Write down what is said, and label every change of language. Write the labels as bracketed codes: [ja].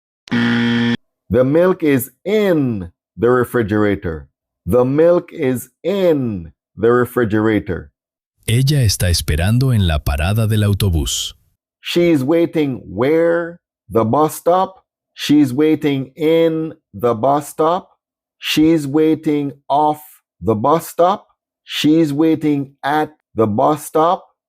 [en] The milk is in the refrigerator. The milk is in the refrigerator. [es] Ella está esperando en la parada del autobús. [en] She's waiting where? The bus stop. She's waiting in the bus stop. She's waiting off the bus stop. She's waiting at the bus stop.